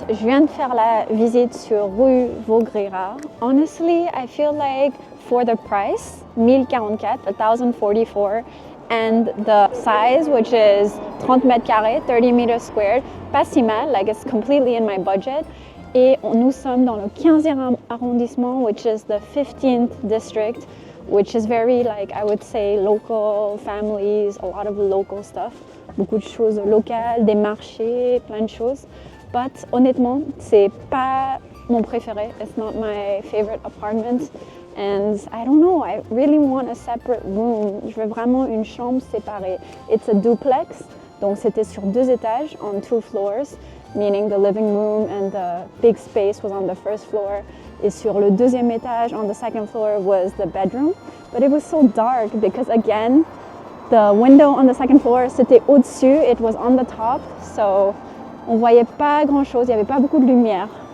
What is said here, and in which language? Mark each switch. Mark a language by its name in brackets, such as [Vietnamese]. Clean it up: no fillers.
[French] Je viens de faire la visite sur rue Vaugirard. [English] Honestly, I feel like for the price, 1044, 1044, and the size, which is [French] 30 mètres carrés, [English] 30 meters squared, [French] pas si mal, [English] like it's completely in my budget. [French] Et nous sommes dans le 15e arrondissement, [English] which is the 15th district, which is very, like, I would say, local families, a lot of local stuff. [French] Beaucoup de choses locales, des marchés, plein de choses. But honnêtement, c'est pas mon préféré. [English] It's not my favorite apartment. And I don't know, I really want a separate room. [French] Je veux vraiment une chambre séparée. [English] It's a duplex, [French] donc c'était sur 2 étages, [English] on 2 floors, meaning the living room and the big space was on the first floor. [French] Et sur le 2e étage, [English] on the second floor, was the bedroom. But it was so dark because, again, the window on the second floor, [French] c'était au-dessus, [English] it was on the top, so [French] on voyait pas grand-chose, il y avait pas beaucoup de lumière.